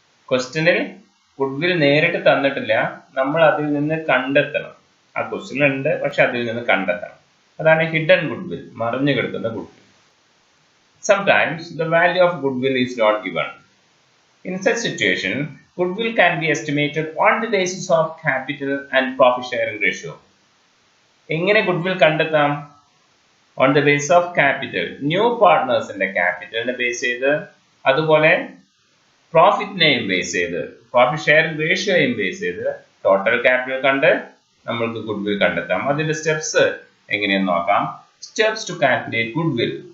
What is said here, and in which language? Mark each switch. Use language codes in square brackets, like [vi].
[ml] ക്വസ്റ്റ്യനിൽ ഗുഡ്വിൽ നേരിട്ട് തന്നിട്ടില്ല, നമ്മൾ അതിൽ നിന്ന് കണ്ടെത്തണം. ആ ക്വസ്റ്റ്യൻ ഉണ്ട്, പക്ഷെ അതിൽ നിന്ന് കണ്ടെത്തണം. അതാണ് ഹിഡൻ ഗുഡ്വിൽ, മറഞ്ഞു കിടക്കുന്ന goodwill. [en] Sometimes the value of goodwill is not given. In such situation, goodwill can be estimated on the basis of capital and profit sharing ratio. [ml] എങ്ങനെ ഗുഡ്വിൽ കണ്ടെത്താം? [en] on the base of capital, [ml] new പാർട്ട്നേഴ്സിന്റെ ക്യാപിറ്റലിനെ base ചെയ്ത്, അതുപോലെ പ്രോഫിറ്റിനെയും base ചെയ്ത്, profit sharing റേഷ്യോയും base ചെയ്ത് total capital കണ്ട് നമ്മൾക്ക് goodwill കണ്ടെത്താം. അതിന്റെ സ്റ്റെപ്സ് എങ്ങനെയെന്ന് നോക്കാം. [en] Steps to calculate goodwill.